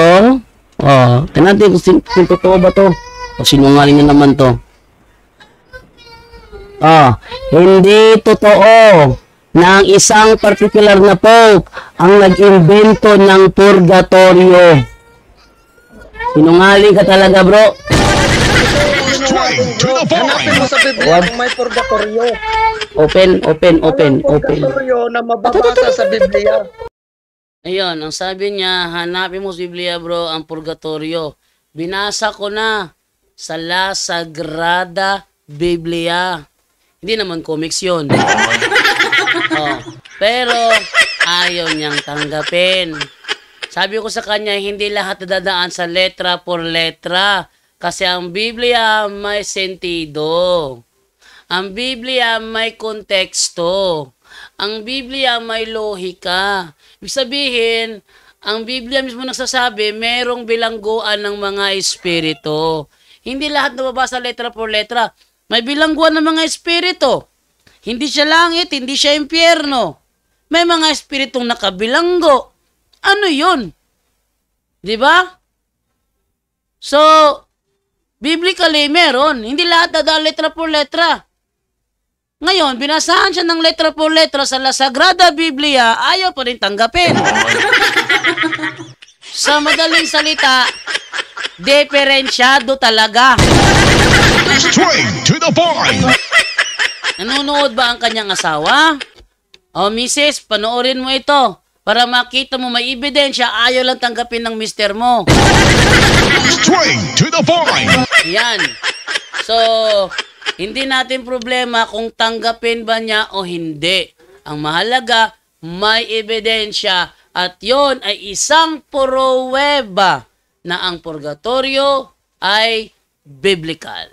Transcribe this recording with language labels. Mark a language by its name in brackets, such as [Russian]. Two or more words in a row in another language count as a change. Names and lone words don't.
[Filipino] Tingnan natin kung totoo ba to. O sinungaling na naman to. Hindi totoo na ang isang particular na Pope ang nag-imbento ng purgatorio. Sinungaling ka talaga, bro. [English] Straight to the [Filipino] Hanapin mo [English] point. [Filipino] sa Biblia kung may purgatorio. Open. Purgatorio na mababasa sa Biblia. Ayun, ang sabi niya, hanapin mo sa Biblia, bro, ang purgatorio. Binasa ko na sa La Sagrada Biblia. Hindi naman comics yun. Pero ayaw niyang tanggapin. Sabi ko sa kanya, hindi lahat dadaan sa [Spanish] letra por letra. [Filipino] Kasi ang Biblia may sentido. Ang Biblia may konteksto. Ang Biblia may lohika. Ibig sabihin, ang Biblia mismo nagsasabi, merong bilangguan ng mga espiritu. Hindi lahat nababasa [Spanish] letra por letra. [Filipino] May bilangguan ng mga espiritu. Hindi siya langit, hindi siya impyerno. May mga espiritong nakabilanggo. Ano yun? Diba? So, biblically, meron. Hindi lahat dadaan [Spanish] letra por letra. [Filipino] Ngayon, binasahan siya ng [Spanish] letra por letra [Filipino] sa La Sagrada Biblia, ayaw pa rin tanggapin. Sa madaling salita, diferensyado talaga. [English] Straight to the point. [Filipino] Nanonood ba ang kanyang asawa? O, misis, panoorin mo ito. Para makita mo may ebidensya, ayaw lang tanggapin ng mister mo. [English] Straight to the point. [Filipino] Yan. So, hindi natin problema kung tanggapin ba niya o hindi. Ang mahalaga, may ebidensya at yon ay isang pruweba na ang purgatorio ay biblical.